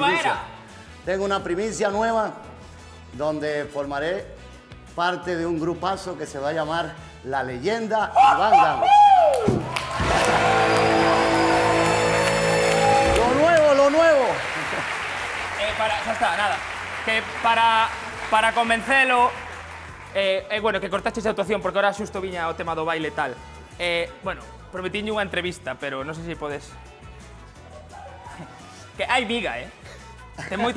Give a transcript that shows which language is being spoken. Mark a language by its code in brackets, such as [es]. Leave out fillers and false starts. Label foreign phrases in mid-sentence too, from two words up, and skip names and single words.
[es] primicia. era! Tengo una primicia nueva donde formaré parte de un grupazo que se va a llamar La Leyenda Iván Gámez. Lo nuevo. [gl] Xa está, nada. Que para convencelo, bueno, que cortaches a actuación, porque ahora xusto viña o tema do baile e tal. Bueno, prometiñe unha entrevista, pero non sei se podes... Que hai viga, Ten moita...